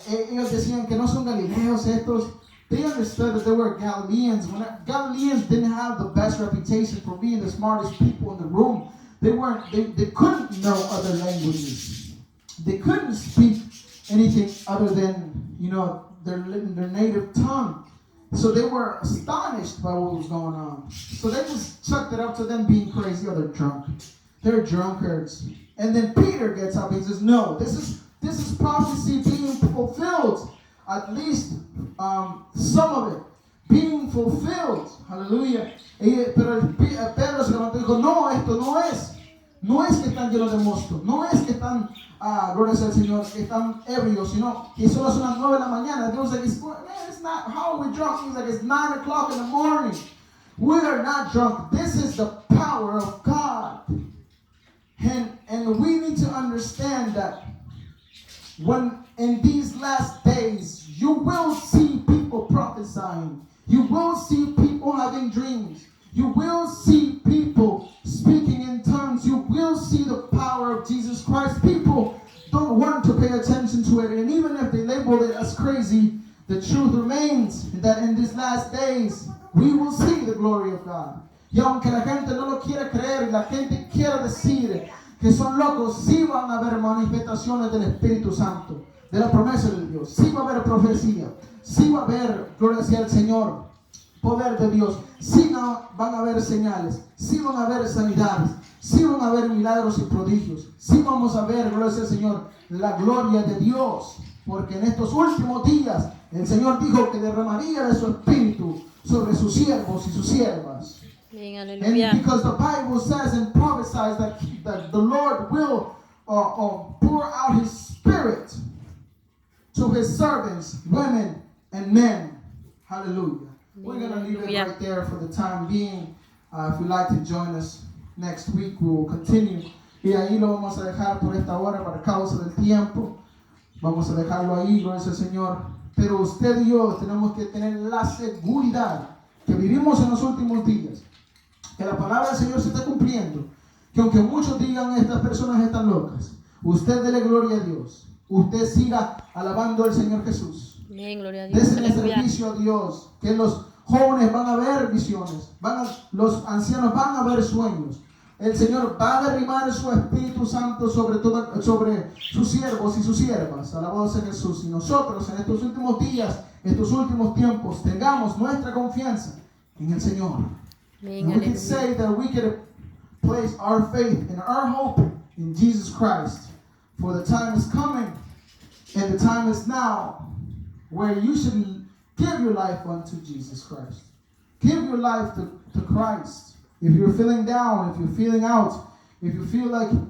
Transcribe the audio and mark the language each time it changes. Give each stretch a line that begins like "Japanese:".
Spanish: Ellos decían que no son galileos estos.
English: They understood that they were Galileans. Galileans didn't have the best reputation for being the smartest people in the room. They couldn't know other languages. They couldn't speak anything other than, their native tongue. So they were astonished by what was going on. So they just chucked it up to them being crazy. They're drunk. They're drunkards. And then Peter gets up and he says, "No, this is prophecy being fulfilled. At least some of it being fulfilled." Hallelujah.
Spanish: Pero Pedro se levantó y dijo, "No, esto no es. No es que están llenos de mosto. No es que están, gloria al Señor, que están ebrios, sino que solo son las 9 de la mañana."
English: They was like, "It's not, how are we drunk?" He's like, "It's 9 o'clock in the morning. We are not drunk. This is the power of God." And we need to understand that when in these last days, you will see people prophesying. You will see people having dreams. You will see people speaking in tongues. You will see the power of Jesus Christ. People don't want to pay attention to it. And even if they label it as crazy, the truth remains that in these last days, we will see the glory of God.
Spanish: Y aunque la gente no lo quiera creer y la gente quiera decir que son locos, sí van a haber manifestaciones del Espíritu Santo, de la promesa de Dios. Sí va a haber profecía. Sí va a haber, gloria sea al Señor, poder de Dios. Sí van a haber señales. Sí van a haber sanidades. Sí van a haber milagros y prodigios. Sí vamos a ver, gloria sea al Señor, la gloria de Dios. Porque en estos últimos días el Señor dijo que derramaría de su Espíritu sobre sus siervos y sus siervas.
English: And because the Bible says and prophesies that the Lord will pour out His Spirit to His servants, women and men. Hallelujah. We're going to leave it right there for the time being. If you'd like to join us next week, we will continue.
Spanish: Y ahí lo vamos a dejar por esta hora para causa del tiempo. Vamos a dejarlo ahí, gloria al Señor. Pero usted y yo tenemos que tener la seguridad que vivimos en los últimos días, que la palabra del Señor se está cumpliendo, que aunque muchos digan estas personas están locas, usted dele gloria a Dios, usted siga alabando al Señor Jesús. Amén, gloria a Dios. Désele servicio a Dios, que los jóvenes van a ver visiones, los ancianos van a ver sueños. El Señor va a derramar su Espíritu Santo sobre sus siervos y sus siervas. Alabado sea Jesús. Y nosotros en estos últimos días, estos últimos tiempos, tengamos nuestra confianza en el Señor.
English: And we can say that we can place our faith and our hope in Jesus Christ. For the time is coming and the time is now where you should give your life unto Jesus Christ. Give your life to Christ. If you're feeling down, if you're feeling out, if you feel like